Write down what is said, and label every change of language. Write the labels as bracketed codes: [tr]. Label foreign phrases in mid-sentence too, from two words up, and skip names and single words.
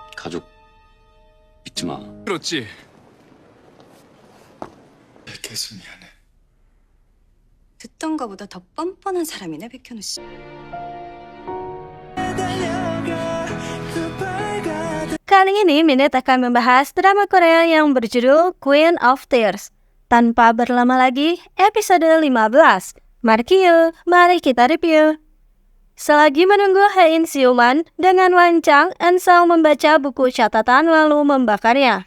[ko] 가족 잊지 마. 그렇지. 백혜수 미안해. 듣던 거보다 더 뻔뻔한 사람이네, 백현우 씨. [id] Kali ini Minute akan membahas drama Korea yang berjudul Queen of Tears. Tanpa berlama lagi, episode 15. Mari kita review. Selagi menunggu Hae-in siuman, dengan lancang Eun-sung membaca buku catatan lalu membakarnya.